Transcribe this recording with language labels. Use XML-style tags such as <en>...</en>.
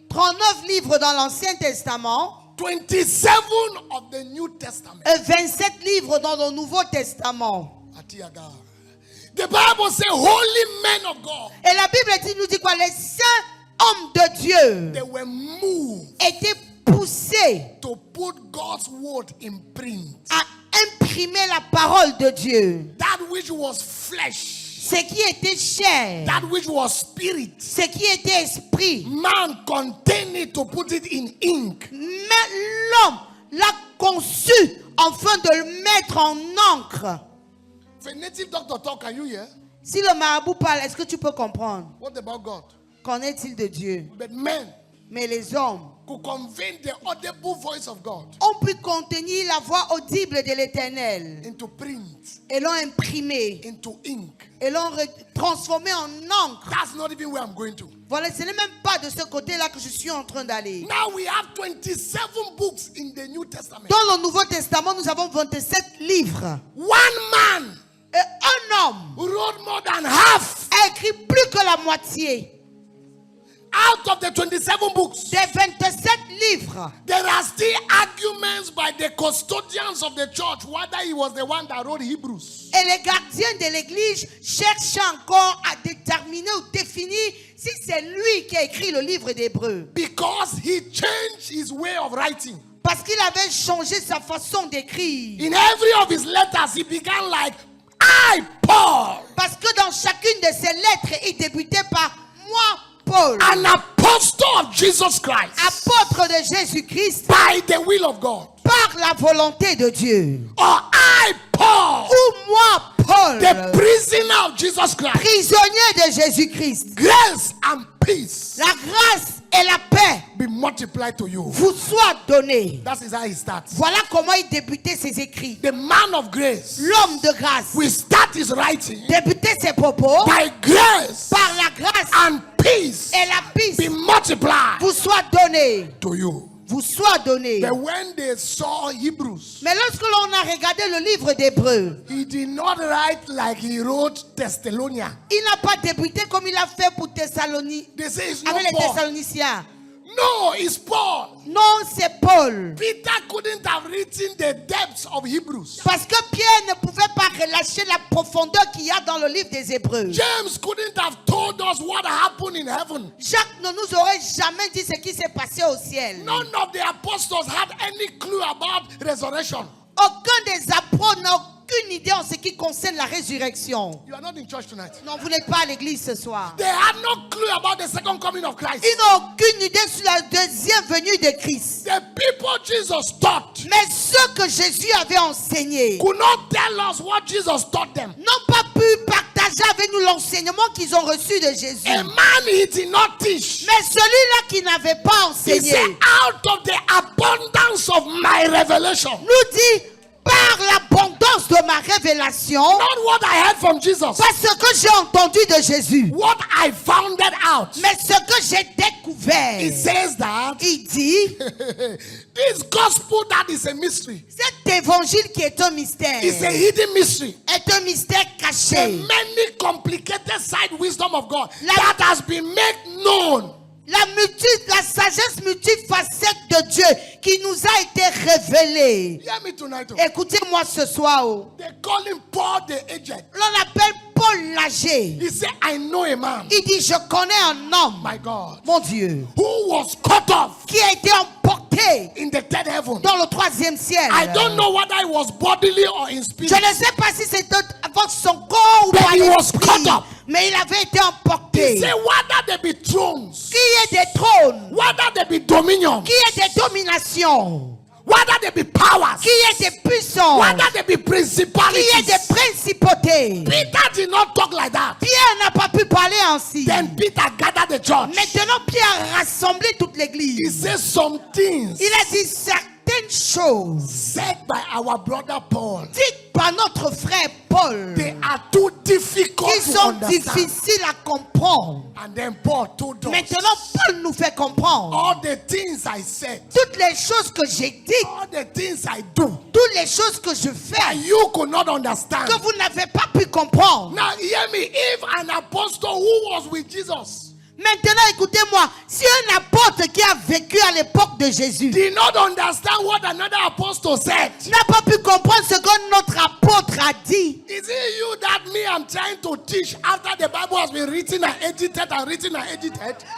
<fr>39 livres dans l'Ancien Testament.</fr> <en>27 of the New Testament.</en> <fr>Et 27 livres dans le Nouveau Testament. Atiaga.</fr> <en>The Bible says holy men of God,</en> <fr>Et la Bible nous dit quoi? Les saints hommes de Dieu</fr> <en>they were moved</en> <fr>étaient poussés</fr> <en>to put God's word in print.</en> <fr>à imprimer la parole de Dieu.</fr> <en>That which was flesh,</en> <fr>Ce qui était chair,</fr> <en>that which was spirit,</en> <fr>ce qui était esprit.</fr> <en>man contained it to put it in ink.</en> <fr>Mais l'homme l'a conçu afin de le mettre en encre.</fr> <en>If a native doctor talk, can you hear?</en> <fr>Si le marabout parle, est-ce que tu peux comprendre?</fr> <en>What about God?</en> <fr>Qu'en est-il de Dieu?</fr> <en>But men</en> <fr>Mais les hommes</fr> <en>could convey the audible voice of God</en> <fr>ont pu contenir la voix audible de l'Éternel</fr> <en>into print,</en> <fr>et l'ont imprimé</fr> <en>into ink.</en> <fr>et l'ont transformé en encre.</fr> <en>That's not even where I'm going to.</en> <fr>Voilà, ce n'est même pas de ce côté-là que je suis en train d'aller.</fr> <en>Now we have 27 books in the New Testament.</en> <fr>Dans le Nouveau Testament, nous avons 27 livres.</fr> <en>One man</en> <fr>Et un homme</fr> <en>wrote more than half</en> <fr>a écrit plus que la moitié</fr> <en>out of the 27 books.</en> <fr>des 27 livres.</fr> <en>There are still arguments by the custodians of the church whether he was the one that wrote Hebrews.</en> <fr>Et les gardiens de l'église cherchent encore à déterminer ou définir si c'est lui qui a écrit le livre d'Hébreux.</fr> <en>Because he changed his way of writing.</en> <fr>Parce qu'il avait changé sa façon d'écrire.</fr> <en>In every of his letters, he began like, I, Paul,</en> <fr>Parce que dans chacune de ses lettres, il débutait par moi, Paul,</fr> <en>an apostle of Jesus Christ,</en> <fr>apôtre de Jésus-Christ,</fr> <en>by the will of God.</en> <fr>par la volonté de Dieu.</fr> <en>Or I, Paul,</en> <fr>Ou moi, Paul,</fr> <en>the prisoner of Jesus Christ.</en> <fr>prisonnier de Jésus-Christ.</fr> <en>Grace and peace</en> <fr>La grâce et la paix</fr> <en>be multiplied to you.</en> <fr>vous soient données.</fr> <en>That is how he starts.</en> <fr>Voilà comment il débutait ses écrits.</fr> <en>The man of grace</en> <fr>L'homme de grâce</fr> <en>will start his writing</en> <fr>débutait ses propos</fr> <en>by grace</en> <fr>par la grâce</fr> <en>and peace</en> <fr>et la paix</fr> <en>be multiplied</en> <fr>vous soit donnée.</fr> <en>to you.</en> <fr>vous soit donné.</fr> <en>But when they saw Hebrews,</en> <fr>Mais lorsque l'on a regardé le livre d'Hébreux,</fr> <en>he did not write like he wrote Thessalonia.</en> <fr>il n'a pas débuté comme il a fait pour Thessalonique,</fr> <en>They say it's not</en> <fr>avec les</fr> <en>Paul.</en> <fr>Thessaloniciens.</fr> <en>No, it's Paul.</en> <fr>Non, c'est Paul.</fr> <en>Peter couldn't have written the depths of Hebrews.</en> <fr>Parce que Pierre ne pouvait pas relâcher la profondeur qu'il y a dans le livre des Hébreux.</fr> <en>James couldn't have told us what happened in heaven.</en> <fr>Jacques ne nous aurait jamais dit ce qui s'est passé au ciel.</fr> <en>None of the apostles had any clue about resurrection.</en> <fr>Aucun des apôtres n'a aucune idée en ce qui concerne la résurrection.</fr> <en>You are not in church tonight.</en> <fr>Non, vous n'êtes pas à l'église ce soir.</fr> <en>They had no clue about the second coming of Christ.</en> <fr>Ils n'ont aucune idée sur la deuxième venue de Christ.</fr> <en>The people Jesus taught</en> <fr>Mais ceux que Jésus avait enseignés</fr> <en>could not tell us what Jesus taught them.</en> <fr>n'ont pas pu partager avec nous l'enseignement qu'ils ont reçu de Jésus.</fr> <en>A man he did not teach.</en> <fr>Mais celui-là qui n'avait pas</fr> <en>He</en> <fr>enseigné</fr> <en>said, out of the abundance of my revelation.</en> <fr>nous dit, par l'abondance de ma révélation,</fr> <en>Not what I heard from Jesus.</en> <fr>pas ce que j'ai entendu de Jésus,</fr> <en>What I found out.</en> <fr>mais ce que j'ai découvert.</fr> <en>It says that</en> <fr>Il dit,</fr> <en>this gospel that is a mystery.</en> <fr>cet évangile qui est un mystère,</fr> <en>It's a hidden mystery.</en> <fr>est un mystère</fr> <en>The</en> <fr>caché.</fr> <en>many complicated side wisdom of God</en> <fr>La-</fr> <en>that has been made known.</en> <fr>La sagesse multifacette de Dieu qui nous a été révélée.</fr> <en>Hear me tonight. Oh.</en> <fr>Écoutez-moi ce soir. Oh.</fr> <en>They call him Paul the aged.</en> <fr>L'on appelle Paul l'âgé.</fr> <en>He said, I know a man,</en> <fr>Il dit, je connais un homme,</fr> <en>my God,</en> <fr>mon Dieu,</fr> <en>who was cut off</en> <fr>qui a été emporté</fr> <en>in the third heaven.</en> <fr>dans le troisième ciel.</fr> <en>I don't know whether it was bodily or in spirit.</en> <fr>Je ne sais pas si c'était avec son corps ou</fr> <en>But</en> <fr>par</fr> <en>he was</en> <fr>l'esprit,</fr> <en>caught up.</en> <fr>mais il avait été</fr> <en>He</en> <fr>emporté.</fr> <en>said, whether there be thrones,</en> <fr>Qui est des trônes,</fr> <en>whether there be dominion,</en> <fr>qui est des dominations,</fr> <en>whether there be powers,</en> <fr>qui est des puissances,</fr> <en>whether there be</en> <fr>qui est</fr> <en>principalities.</en> <fr>des principautés.</fr> <en>Peter did not talk like that.</en> <fr>Pierre n'a pas pu parler ainsi.</fr> <en>Then Peter gathered the church.</en> <fr>Maintenant, Pierre a rassemblé toute</fr> <en>He</en> <fr>l'église.</fr> <en>said some things</en> <fr>Il a dit certaines choses</fr> <en>said by our brother Paul.</en> <fr>dites par notre frère Paul</fr> <en>They are too difficult</en> <fr>qui</fr> <en>to</en> <fr>sont</fr> <en>understand.</en> <fr>difficiles à comprendre.</fr> <en>And then Paul told us</en> <fr>Maintenant, Paul nous fait comprendre</fr> <en>all the things I said,</en> <fr>toutes les choses que j'ai dites,</fr> <en>all the things I do,</en> <fr>toutes les choses que je fais,</fr> <en>that you could not understand.</en> <fr>que vous n'avez pas pu comprendre.</fr> <en>Now hear me, if an apostle who was with Jesus</en> <fr>Maintenant, écoutez-moi, si un apôtre qui a vécu à l'époque de Jésus</fr> <en>did not understand what another apostle said,</en> <fr>n'a pas pu comprendre ce que notre apôtre a dit,</fr> <en>is it you that me I'm trying to teach after the Bible has been written and edited and written and edited?</en>